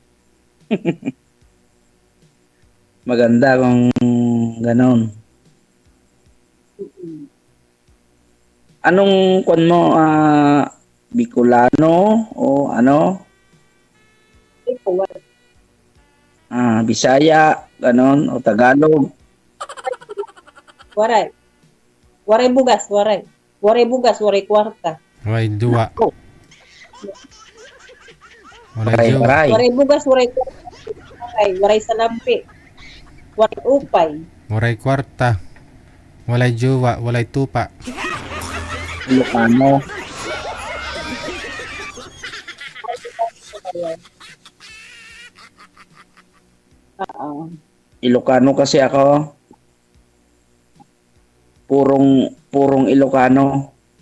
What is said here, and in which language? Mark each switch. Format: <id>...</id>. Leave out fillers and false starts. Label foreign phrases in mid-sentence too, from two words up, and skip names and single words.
<tl>Maganda kung ganon. Anong kwan mo? Bicolano o ano? Ikaw, Bisaya, ganon, o Tagalog.</tl> <war>waray. Waray bugas, waray. Waray bugas, waray kwarta. Waray duwa. Waray Paray, duwa. paray. Waray bugas, waray kwarta. Waray, waray salampi. Waray upay. Waray kwarta. Walay juwa. Walay tupa.</war> <tl>Ilocano. Oo. Ilocano kasi ako. Purong Ilocano.</tl>